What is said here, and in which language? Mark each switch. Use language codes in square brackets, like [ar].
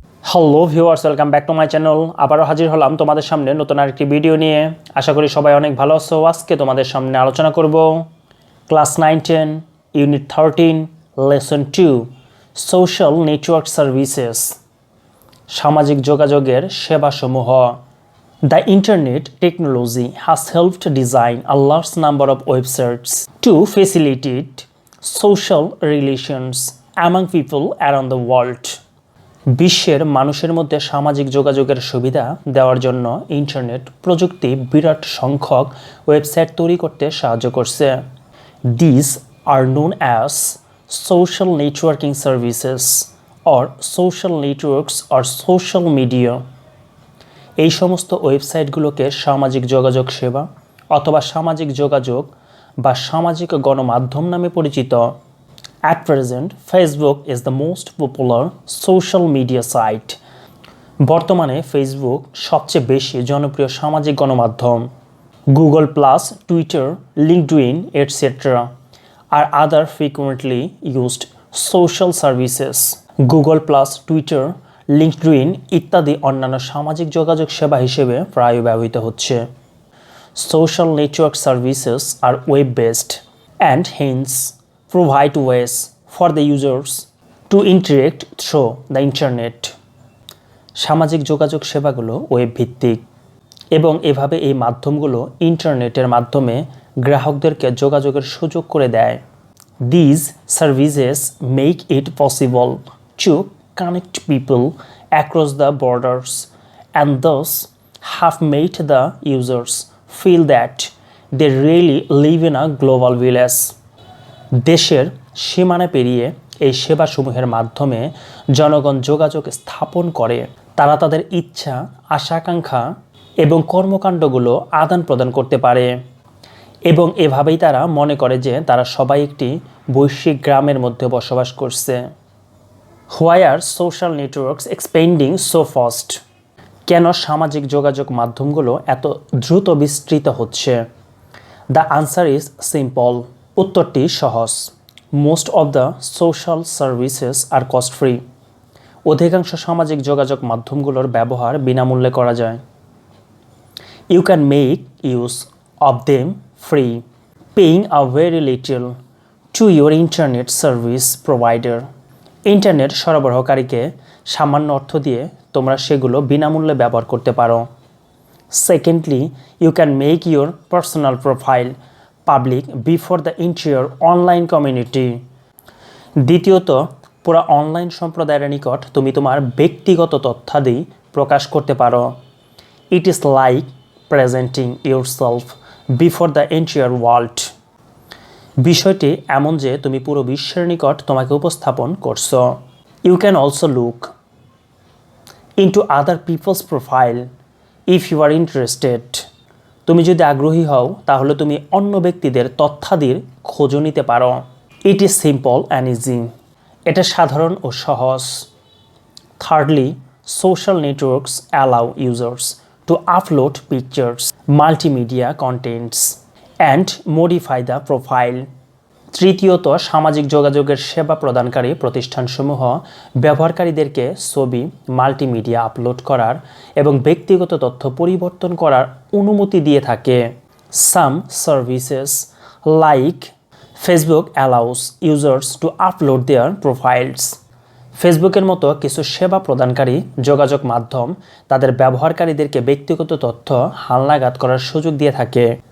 [en] Hello viewers, welcome back to my channel. [bn] আবারও হাজির হলাম তোমাদের সামনে নতুন আরেকটি ভিডিও নিয়ে। আশা করি সবাই অনেক ভালো আছো। আজকে তোমাদের সামনে আলোচনা করব class 9-10 unit 13 lesson 2 social network services, সামাজিক যোগাযোগের সেবাসমূহ। [en] The internet technology has helped design a large number of websites to facilitate social relations among people around the world. [bn] বিশ্বের মানুষের মধ্যে সামাজিক যোগাযোগের সুবিধা দেওয়ার জন্য ইন্টারনেট প্রযুক্তি বিরাট সংখ্যক ওয়েবসাইট তৈরি করতে সাহায্য করছে। [en] These are known as social networking services or social networks or social media. [bn] এই সমস্ত ওয়েবসাইটগুলোকে সামাজিক যোগাযোগ সেবা অথবা সামাজিক যোগাযোগ বা সামাজিক গণমাধ্যম নামে পরিচিত। [en] At present, Facebook is the most popular social media site. [bn] বর্তমানে ফেসবুক সবচেয়ে বেশি জনপ্রিয় সামাজিক গণমাধ্যম। [en] Google+, Twitter, LinkedIn, etc. are other frequently used social services. [bn] Google+, Twitter, LinkedIn ইত্যাদি অন্যান্য সামাজিক যোগাযোগ সেবা হিসেবে প্রায় ব্যবহৃত হচ্ছে। [en] Social network services are web-based and hence provide ways for the users to interact through the internet. [bn] সামাজিক যোগাযোগ সেবাগুলো ওয়েব ভিত্তিক এবং এভাবে এই মাধ্যমগুলো ইন্টারনেটের মাধ্যমে গ্রাহকদেরকে যোগাযোগের সুযোগ করে দেয়। [en] These services make it possible to connect people across the borders and thus have made the users feel that they really live in a global village. [bn] দেশের সীমানা পেরিয়ে এই সেবাসমূহের মাধ্যমে জনগণ যোগাযোগ স্থাপন করে। তারা তাদের ইচ্ছা, আশা-আকাঙ্ক্ষা এবং কর্মকাণ্ডগুলো আদান প্রদান করতে পারে এবং এভাবেই তারা মনে করে যে তারা সবাই একটি বৈশ্বিক গ্রামের মধ্যে বসবাস করছে। [en] Why are social networks expanding so fast? [bn] কেন সামাজিক যোগাযোগ মাধ্যমগুলো এত দ্রুত বিস্তৃত হচ্ছে? [en] The answer is simple. [bn] উত্তরটি সহজ। [en] Most of the social services are cost free. [bn] অধিকাংশ সামাজিক যোগাযোগ মাধ্যমগুলোর ব্যবহার বিনামূল্যে করা যায়। [en] You can make use of them free, paying a very little to your internet service provider. [bn] Internet সরবরাহকারীকে সামান্য অর্থ দিয়ে তোমরা সেগুলো বিনামূল্যে ব্যবহার করতে পারো। [en] Secondly, you can make your personal profile public before the entire online community. [bn] দ্বিতীয়ত, পুরো অনলাইন সম্প্রদায়ের নিকট তুমি তোমার ব্যক্তিগত তথ্যাদি প্রকাশ করতে পারো। [en] It is like presenting yourself before the entire world. [bn] বিষয়টি এমন যে তুমি পুরো বিশ্বের নিকট তোমাকে উপস্থাপন করছো। [en] You can also look into other people's profile if you are interested. [bn] তুমি যদি আগ্রহী হও তাহলে তুমি অন্য ব্যক্তিদের তথ্যাদির খোঁজও নিতে পারো। [en] It is simple and easy. [bn] এটা সাধারণ ও সহজ। [en] Thirdly, social networks allow users to upload pictures, multimedia contents, and modify the profile. [bn] তৃতীয়ত, সামাজিক যোগাযোগের সেবা প্রদানকারী প্রতিষ্ঠানসমূহ ব্যবহারকারীদেরকে ছবি, মাল্টিমিডিয়া আপলোড করার এবং ব্যক্তিগত তথ্য পরিবর্তন করার অনুমতি দিয়ে থাকে। [en] Some services like Facebook allows users to upload their profiles. [bn] ফেসবুকের মতো কিছু সেবা প্রদানকারী যোগাযোগ মাধ্যম তাদের ব্যবহারকারীদেরকে ব্যক্তিগত তথ্য হালনাগাদ করার সুযোগ দিয়ে থাকে।